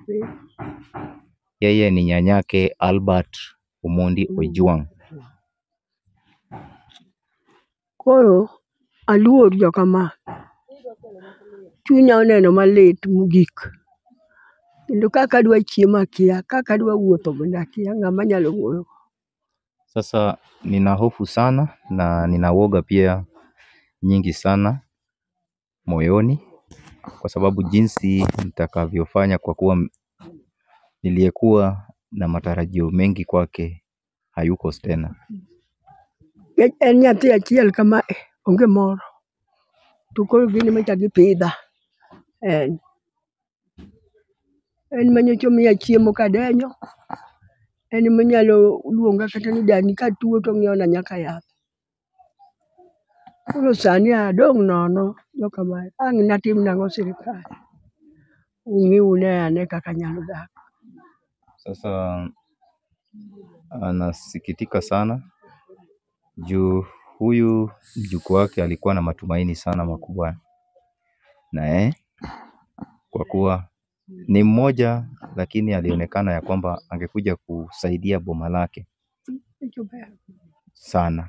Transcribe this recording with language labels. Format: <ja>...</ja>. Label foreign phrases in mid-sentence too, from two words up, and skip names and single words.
<sw>Yeye ni nyanyake Albert Omondi Ojwang.</sw> <luo>Koro aluor jokama. Chunya oneno malit mogik. Kendo kaka adwa chiemo akia, kaka adwa wuotho bende akia, ng'ama nyalo wuoyo.</luo> <sw>Sasa nina hofu sana na nina woga pia nyingi sana moyoni, kwa sababu jinsi nitakavyofanya, kwa kuwa niliyekuwa na matarajio mengi kwake hayuko tena.</sw> <luo>En nyathi achiel kama onge moro. To koro gini machagi pidha. En manyocha miya chiemo kadenyo. En manyalo luonga kata ni dani katuo to ng'iewona nyaka yath. Koro sani adong' nono jokamae. Ang' natim nang'o sirikal. Ung'iune ane kaka anyalo dak.</luo> <sw>Sasa anasikitika sana juu huyu mjukuu wake alikuwa na matumaini sana makubwa na kwa kuwa ni mmoja, lakini alionekana ya kwamba angekuja kusaidia boma lake sana.</sw>